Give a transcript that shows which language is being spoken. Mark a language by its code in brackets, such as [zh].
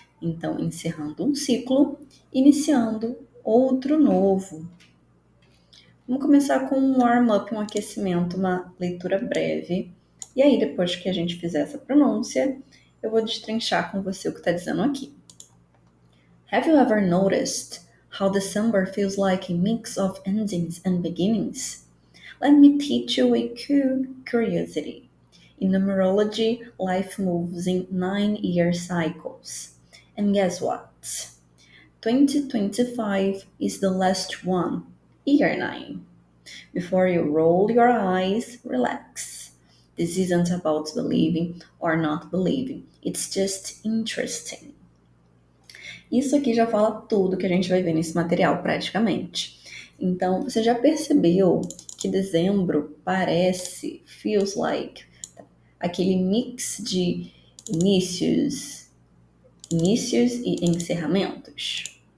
[pt] Então, encerrando um ciclo, iniciando outro novo. Vamos começar com um warm-up, um aquecimento, uma leitura breve. E aí, depois que a gente fizer essa pronúncia, eu vou destrinchar com você o que está dizendo aqui. [en] Have you ever noticed how December feels like a mix of endings and beginnings? Let me teach you a curiosity. In numerology, life moves in 9-year cycles. And guess what? 2025 is the last one, year 9. Before you roll your eyes, relax. This isn't about believing or not believing. It's just interesting. [pt] Isso aqui já fala tudo que a gente vai ver nesse material, praticamente. Então, você já percebeu que dezembro parece, [en] feels like, [pt] aquele mix de inícios e encerramentos?